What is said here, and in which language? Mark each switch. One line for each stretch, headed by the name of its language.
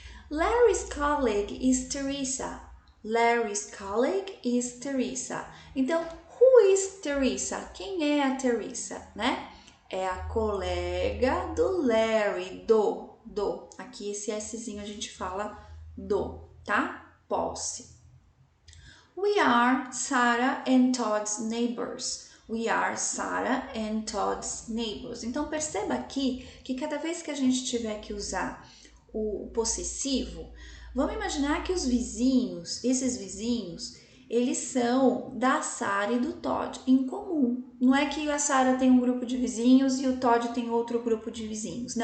English: Larry's colleague is Teresa. Larry's colleague is Teresa.
Portuguese: Então,
English: who is Teresa?
Portuguese: Quem é a Teresa, né? É a colega do Larry, do. Aqui esse Szinho a gente fala do, tá? Posse.
English: We are Sarah and Todd's neighbors. We are Sarah and Todd's neighbors.
Portuguese: Então, perceba aqui que cada vez que a gente tiver que usar o possessivo, vamos imaginar que os vizinhos, esses vizinhos, eles são da Sarah e do Todd em comum. Não é que a Sarah tem um grupo de vizinhos e o Todd tem outro grupo de vizinhos.